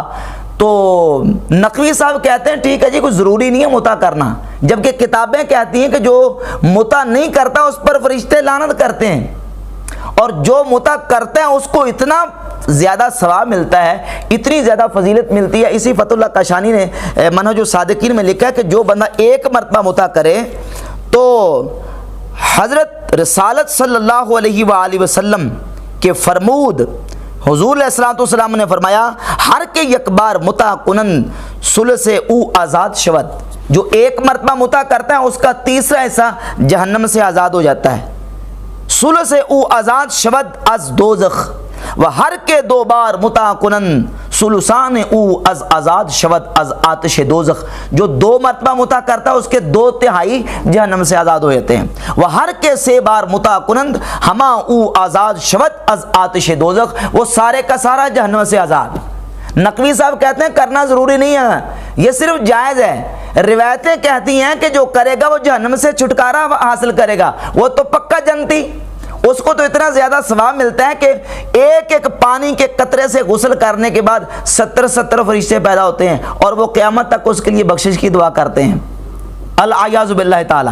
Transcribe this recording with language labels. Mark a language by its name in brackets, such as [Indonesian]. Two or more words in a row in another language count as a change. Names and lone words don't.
[Urdu] تو نقوی صاحب کہتے ہیں ٹھیک ہے جی، کوئی ضروری نہیں ہے متع کرنا، جبکہ کتابیں کہتی ہیں کہ جو متع نہیں کرتا اس پر فرشتے لعنت کرتے ہیں، اور جو متع کرتے ہیں اس کو اتنا زیادہ ثواب ملتا ہے، اتنی زیادہ فضیلت ملتی ہے۔ اسی فتح اللہ کاشانی نے منہج الصادقین میں لکھا ہے کہ جو بندہ 1 مرتبہ متع کرے تو حضرت رسالت [Arabic] صلی اللہ علیہ وآلہ وسلم [Urdu] کے فرمود حضور [Arabic] علیہ الصلوۃ والسلام [Urdu] نے فرمایا [Persian] ہر کے یک بار متع کنن ثلث او آزاد شود، [Urdu] جو 1 مرتبہ متع کرتا ہے اس کا 3را حصہ جہنم سے آزاد ہو جاتا ہے۔ [Persian] ثلث او آزاد شود از دوزخ، و ہر کے 2 بار متع کنن ثلثان او از آزاد شود از آتش دوزخ، [Urdu] جو 2 مرتبہ متع کرتا ہے اس کے 2/3 جہنم سے آزاد ہو جاتے ہیں۔ [Persian] وہ ہر کے 3 بار متع کنند ہما او آزاد شود از آتش دوزخ، [Urdu] وہ سارے کا سارا جہنم سے آزاد۔ نقوی صاحب کہتے ہیں کرنا ضروری نہیں ہے، یہ صرف جائز ہے۔ روایتیں کہتی ہیں کہ جو کرے گا وہ جہنم سے چھٹکارا حاصل کرے گا، وہ تو پکا جنتی، اس کو تو اتنا زیادہ ثواب ملتا ہے کہ ایک پانی کے قطرے سے غسل کرنے کے بعد 70 فرشتے پیدا ہوتے ہیں اور وہ قیامت تک اس کے لیے بخشش کی دعا کرتے ہیں، [Arabic] العیاذ باللہ تعالی۔